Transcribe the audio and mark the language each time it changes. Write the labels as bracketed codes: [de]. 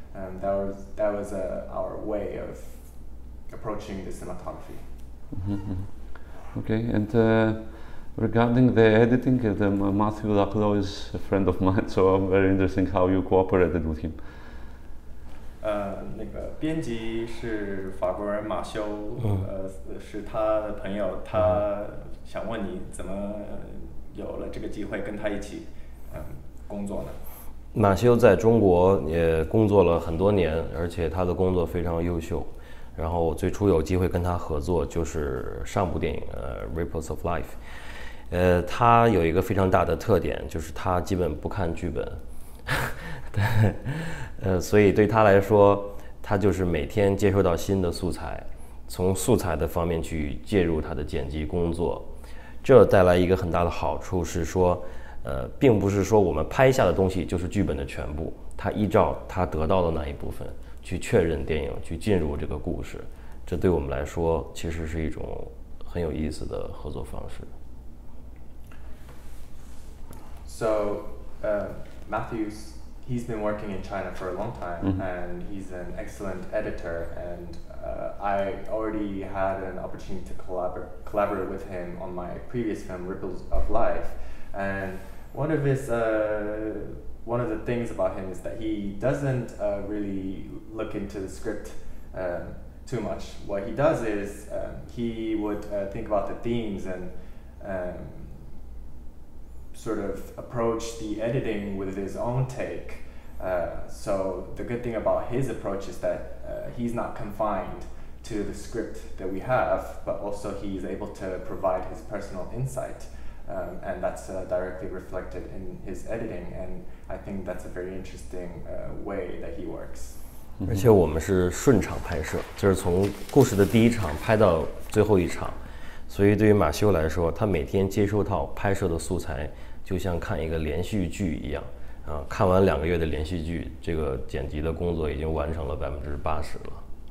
[en] That was our way of approaching the cinematography. Okay, and regarding the editing, Matthew Laclau is a friend of mine, so I'm very interested how you cooperated with him. [zh] 那个编辑是法国人马修，是他的朋友，他想问你怎么有了这个机会跟他一起工作呢？马修在中国也工作了很多年，而且他的工作非常优秀。然后我最初有机会跟他合作，就是上部电影Ripples of Life。他有一个非常大的特点，就是他基本不看剧本。对，所以对他来说，他就是每天接收到新的素材，从素材的方面去介入他的剪辑工作。这带来一个很大的好处是说，并不是说我们拍下的东西就是剧本的全部，他依照他得到的那一部分去确认电影，去进入这个故事。这对我们来说其实是一种很有意思的合作方式。 [en] So, Matthew's, he's been working in China for a long time, and he's an excellent editor, and I already had an opportunity to collaborate with him on my previous film, Ripples of Life. And one of the things about him is that he doesn't really look into the script too much. What he does is he would think about the themes and sort of approach the editing with his own take. So the good thing about his approach is that he's not confined to the script that we have, but also he's able to provide his personal insight, and that's directly reflected in his editing, and I think that's a very interesting way that he works. [zh] 而且我们是顺场拍摄，就是从故事的第一场拍到最后一场，所以对于马修来说，他每天接收到拍摄的素材，就像看一个连续剧一样。看完2个月的连续剧，这个剪辑的工作已经完成了80%了。